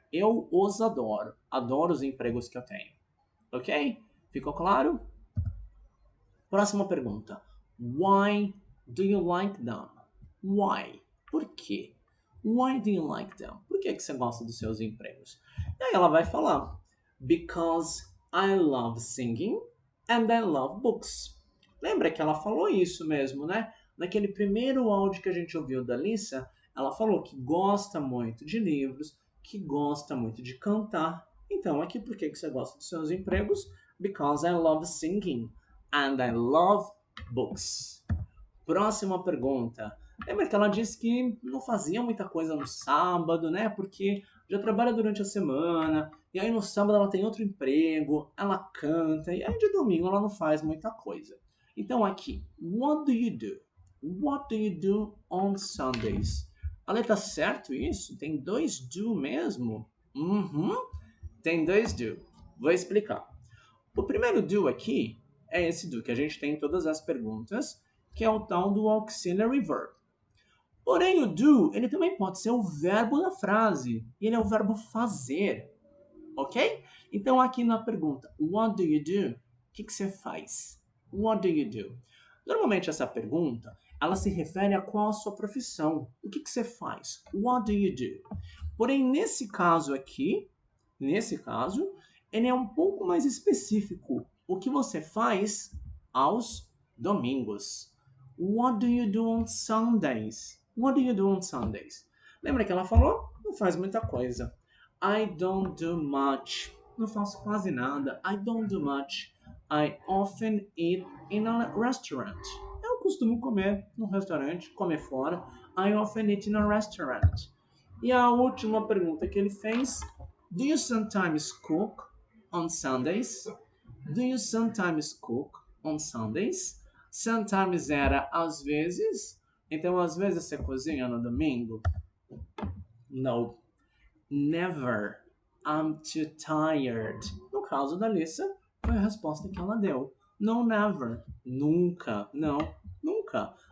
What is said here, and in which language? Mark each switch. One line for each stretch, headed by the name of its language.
Portuguese: Eu os adoro. Adoro os empregos que eu tenho. Ok? Ficou claro? Próxima pergunta.
English: Why do you like them? Why?
Portuguese: Por quê?
English: Why do you like them?
Portuguese: Por que você gosta dos seus empregos? E aí ela vai falar.
English: Because I love singing and I love books.
Portuguese: Lembra que ela falou isso mesmo, né? Naquele primeiro áudio que a gente ouviu da Lisa, ela falou que gosta muito de livros, que gosta muito de cantar. Então, aqui por que você gosta dos seus empregos?
English: Because I love singing and I love books.
Portuguese: Próxima pergunta. Lembra que ela disse que não fazia muita coisa no sábado, né? Porque já trabalha durante a semana, e aí no sábado ela tem outro emprego, ela canta, e aí de domingo ela não faz muita coisa. Então aqui,
English: what do you do? What do you do on Sundays?
Portuguese: Ale, tá certo isso? Tem 2 do mesmo? Tem 2 do. Vou explicar. O primeiro do aqui é esse do que a gente tem em todas as perguntas, que é o tal do auxiliary verb. Porém, o do, ele também pode ser o verbo da frase. E ele é o verbo fazer. Ok? Então, aqui na pergunta,
English: what do you do?
Portuguese: O que você faz?
English: What do you do?
Portuguese: Normalmente, essa pergunta, ela se refere a qual a sua profissão. O que você faz?
English: What do you do?
Portuguese: Porém, nesse caso aqui, ele é um pouco mais específico. O que você faz aos domingos?
English: What do you do on Sundays? What do you do on Sundays?
Portuguese: Lembra que ela falou? Não faz muita coisa.
English: I don't do much.
Portuguese: Não faço quase nada.
English: I don't do much. I often eat in a restaurant.
Portuguese: Eu costumo comer num restaurante, comer fora.
English: I often eat in a restaurant.
Portuguese: E a última pergunta que ele fez.
English: Do you sometimes cook on Sundays? Do you sometimes cook on Sundays?
Portuguese: Sometimes era às vezes. Então, às vezes você cozinha no domingo?
English: No. Never. I'm too tired.
Portuguese: No caso da Lisa, foi a resposta que ela deu.
English: No, never.
Portuguese: Nunca. Não, nunca.